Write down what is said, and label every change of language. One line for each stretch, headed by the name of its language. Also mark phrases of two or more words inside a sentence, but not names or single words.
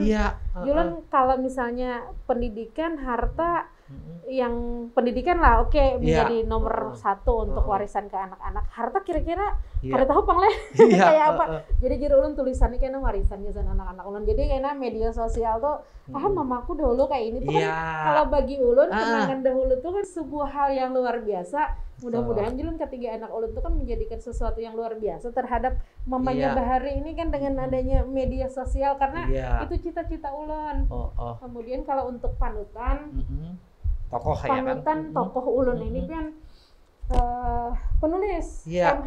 Banjar: Ulun kalau misalnya pendidikan, harta, yang pendidikan lah menjadi nomor satu untuk warisan ke anak-anak. Harta kira-kira kada tahu pangleh kayak apa. Jadi ulun tulisannya kayaknya warisan ke anak-anak ulun. Jadi kayaknya media sosial tuh mamaku dahulu kayak ini tuh kan kalau bagi ulun kenangan dahulu tuh kan sebuah hal yang luar biasa. Mudah-mudahan ulun ketiga anak ulun tuh kan menjadikan sesuatu yang luar biasa terhadap mamanya Bahari ini kan dengan adanya media sosial karena itu cita-cita ulun. Kemudian kalau untuk panutan tokoh ulun ini kan penulis M.H.